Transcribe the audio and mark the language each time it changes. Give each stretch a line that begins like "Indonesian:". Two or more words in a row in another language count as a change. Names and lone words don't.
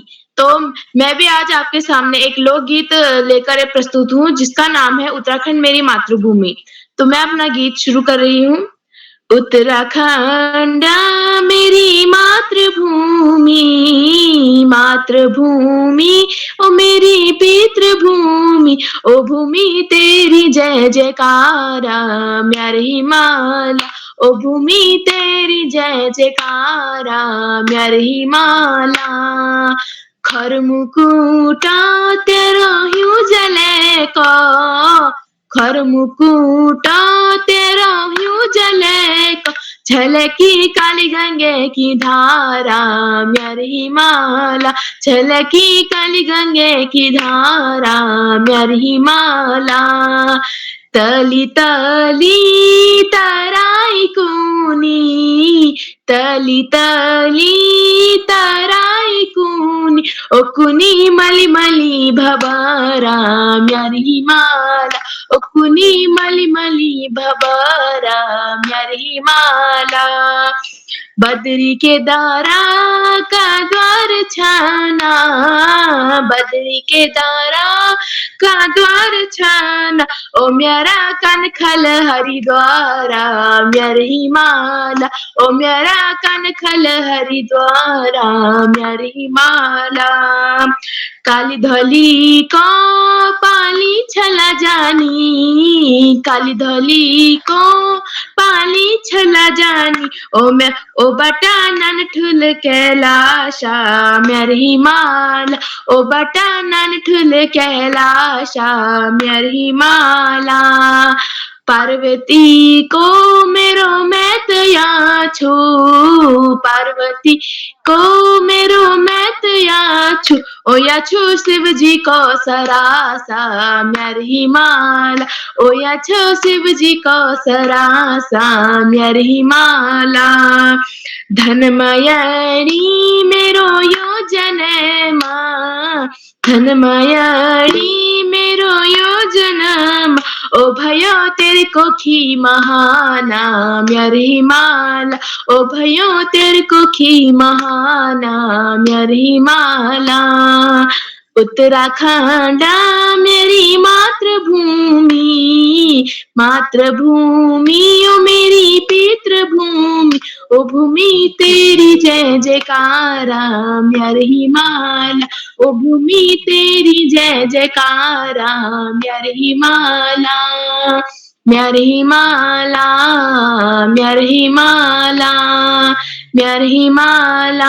Hindi: तो मैं भी आज आपके सामने एक लोकगीत लेकर प्रस्तुत हूँ जिसका नाम है उत्तराखंड मेरी मातृभूमि। तो मैं अपना गीत शुरू कर रही हूँ।
Kumaoni: उत्तराखंड मेरी मातृभूमि, मातृभूमि ओ मेरी पितृभूमि, ओ भूमि तेरी जय जयकारा म्यारे हिमालय, ओ भूमि तेरी जय जयकारा म्यारे हिमालय। खरमुकुटा तेरा ह्यूं जले को, खरमुकुटा तेरा ह्यूं जले को, छलकी काली गंगे की धारा म्यार हिमाला, छलकी काली गंगे की धारा म्यार हिमाला। तली तली तराई कुनी, तली तली तराई कुनी, ओ कुनी मली मली भबरा म्यार हिमाला, ओ कुनी मली मली भबरा म्यार हिमाला। बद्री के दारा का द्वार छाना, बद्री के दारा का द्वार छाना, ओ म्यारा कान खल हरिद्वारा म्यार हिमाला, ओ म्यारा कान खल हरिद्वारा म्यार हिमाला। काली धली को पाली छला जानी, काली धली को पाली छला जानी, ओ बटा नन ठुल कैलाशा म्यार हिमाला, ओ बटा नन ठुल कैलाशा म्यार हिमाला। पार्वती को मेरो मैं तया छू, पार्वती को मेरो मैं तया छू, ओ या छू शिव जी को सरासा म्यार हिमाला, ओ या छू शिव जी को सरासा म्यार हिमाला। धनमयणी मेरो योजन मां, धनमयणी मेरो योजन मां, ओ भयो तेरे कोखी महाना म्यार हिमाला, ओ भयो तेरे कोखी महाना म्यार हिमाला। उत्तराखंड मेरी मातृभूमि, मातृभूमि ओ मेरी पितृभूमि, ओ भूमि तेरी जय जयकारा म्यार हिमाला, ओ भूमि तेरी जय जयकारा म्यार हिमाला, म्यार हिमाला, म्यार हिमाला, म्यार हिमाला।